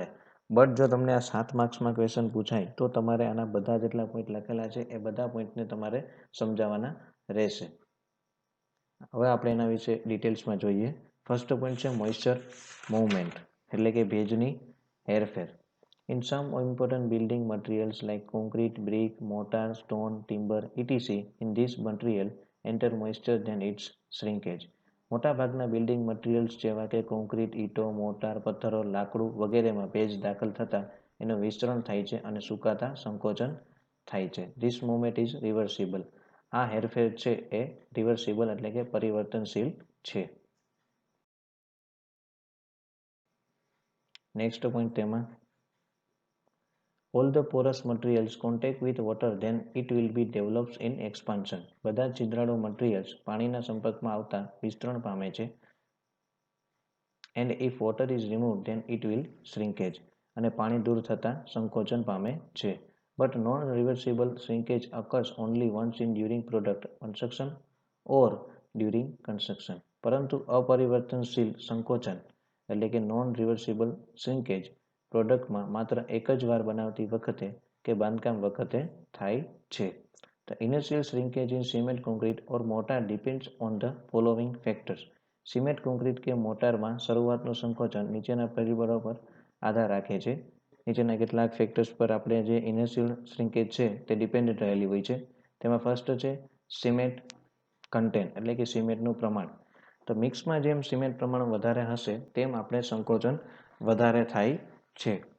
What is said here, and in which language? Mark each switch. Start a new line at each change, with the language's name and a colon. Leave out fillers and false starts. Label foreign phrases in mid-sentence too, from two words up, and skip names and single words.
Gujarati: બટ જો તમને આ 7 માર્ક્સમાં ક્વેશ્ચન પૂછાય તો તમારે આના બધા જેટલા પોઈન્ટ લખેલા છે એ બધા પોઈન્ટને તમારે સમજાવવાના રહેશે. હવે આપણે એના વિશે ડિટેલ્સમાં જોઈએ.
English: first point
Gujarati: છે
English: moisture movement
Gujarati: એટલે કે ભેજની હેરફેર.
English: In some important building materials like concrete, brick, mortar, stone, timber, etc., in this material enter moisture then its shrinkage.
Gujarati: મોટાભાગના
English: building materials
Gujarati: જેવા કે કોન્ક્રીટ, ઈંટો, મોટાર, પથ્થરો, લાકડું વગેરેમાં ભેજ દાખલ થતાં એનું વિસ્તરણ થાય છે અને સુકાતા સંકોચન થાય છે.
English: this movement is reversible.
Gujarati: આ હેરફેર છે એ રિવર્સિબલ એટલે કે પરિવર્તનશીલ છે.
English: next point તેમાં all the porous materials contact with water then it will be develops in expansion.
Gujarati: બધા છિદ્રાળુ મટીરિયલ્સ પાણીના સંપર્કમાં આવતા વિસ્તરણ પામે છે.
English: and if water is removed then it will shrinkage.
Gujarati: અને પાણી દૂર થતા સંકોચન પામે છે.
English: but non reversible shrinkage occurs only once in during product construction or during construction.
Gujarati: પરંતુ અપરિવર્તનશીલ સંકોચન એટલે કે
English: non reversible shrinkage
Gujarati: પ્રોડક્ટમાં માત્ર એક જ વાર બનાવતી વખતે કે બાંધકામ વખતે થાય છે.
English: The initial shrinkage in cement, concrete or mortar depends on the following factors.
Gujarati: સિમેન્ટ, કોન્ક્રીટ કે મોટારમાં શરૂઆતનું સંકોચન નીચેના પરિબળો પર આધાર રાખે છે. નીચેના કેટલાક ફેક્ટર્સ પર આપણે જે
English: initial shrinkage
Gujarati: છે તે ડિપેન્ડન્ટ રહેલી હોય છે. તેમાં ફર્સ્ટ છે
English: cement content
Gujarati: એટલે કે સિમેન્ટનું પ્રમાણ. તો મિક્સમાં જેમ સિમેન્ટ પ્રમાણ વધારે હશે તેમ આપણે સંકોચન વધારે થાય છે.